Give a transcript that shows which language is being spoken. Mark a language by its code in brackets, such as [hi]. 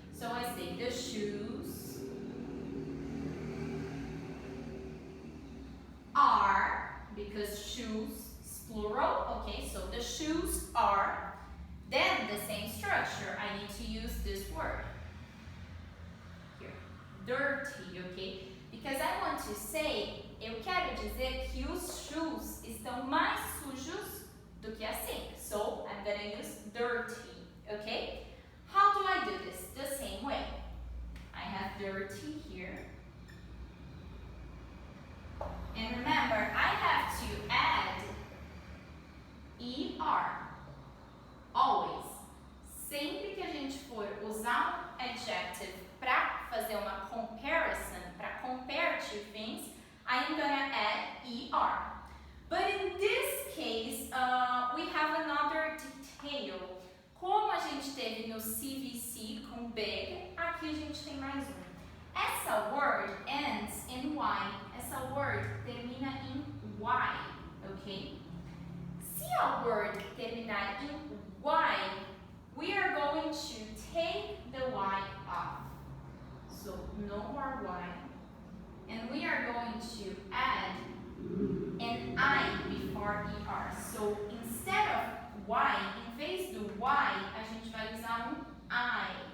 [en] So I say the shoes are, because shoes is plural, okay, so the shoes are, then the same structure, I need to use this word here, dirty, okay, because I want to say, [pt] eu quero dizer que os shoes estão mais sujos do que a sink, [en] so I'm gonna use dirty, okay. How do I do this? The same way. I have dirty here. And remember, I have to add ER. Always. [pt] Sempre que a gente for usar um adjective para fazer uma comparison, para [en] compare two things, I am gonna add ER. But in this case, we have another detail. [pt] Como a gente teve no CVC com big, aqui a gente tem mais um. Essa word [en] ends in Y. [pt] Essa word termina em Y, ok? Se a word terminar em Y, [en] we are going to take the Y off. So, no more Y. And we are going to add an I before ER. So, instead of Y, [pt] em vez do Y, a gente vai usar um I.